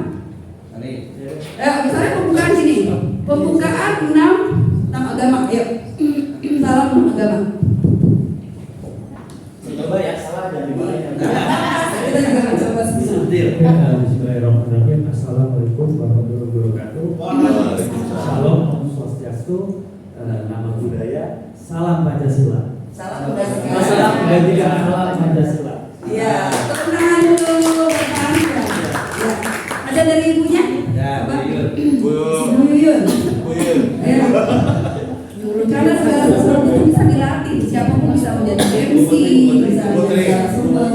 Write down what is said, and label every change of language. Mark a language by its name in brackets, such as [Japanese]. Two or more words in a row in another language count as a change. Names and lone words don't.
[Indonesian] Misalnya pembukaan sini. Pembukaan 6 agama. Yuk. Salam 6 agama. Coba ya, salah dari mana ya? Kita juga akan coba semua. [Arabic] بسم الله الرحمن الرحيم. السلام عليكم ورحمة الله وبركاته. [Indonesian] Salam [Balinese] Om Swastiastu. [Indonesian] Nama budaya. Salam Pancasila. Salam budaya. Salam budaya. Salam Pancasila. Iya, tenang dulu, bertanya. Ya. Ada dari ibunya? Ya, Pak? Bu Bu Yuyun. Buyun. Ya. Karena segala sesuatu itu bisa dilatih. Siapapun bisa menjadi MC, bisa menjadi narasumber.